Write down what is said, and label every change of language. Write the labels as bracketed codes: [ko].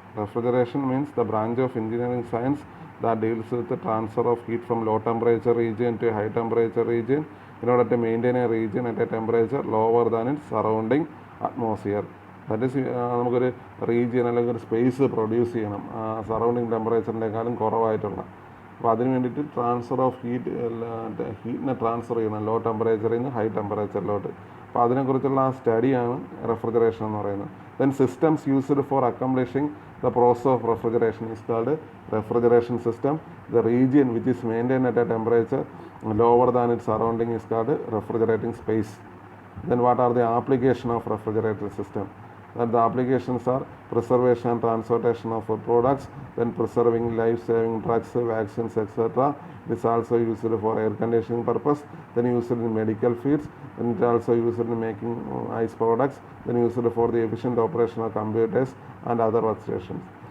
[en] Refrigeration means the branch of engineering science that deals with the transfer of heat from low temperature region to high temperature region in order to maintain a region at a temperature lower than its surrounding atmosphere. [ml] That is, നമുക്കൊരു region അല്ലെങ്കിൽ ഒരു space produce ചെയ്യണം surrounding ടെമ്പറേച്ചറിനേക്കാളും കുറവായിട്ടുള്ള. അപ്പോൾ അതിന് വേണ്ടിയിട്ട് transfer of ഹീറ്റിനെ transfer ചെയ്യണം law ടെമ്പറേച്ചറിൽ നിന്ന് ഹൈ ടെമ്പറേച്ചറിലോട്ട്. അപ്പോൾ അതിനെക്കുറിച്ചുള്ള ആ സ്റ്റഡിയാണ് റെഫ്രിജറേഷൻ എന്ന് പറയുന്നത്. [en] Then systems used for accomplishing the process of refrigeration is called refrigeration system. The region which is maintain at a temperature lower than its surrounding is called refrigerating space. Then what are the application of refrigerator system? That the applications are preservation and transportation of food products, then preserving life-saving drugs, vaccines, etc. It is also used for air conditioning purpose, then used in medical fields, then it also used in making ice products, then used for the efficient operation of computers and other workstations.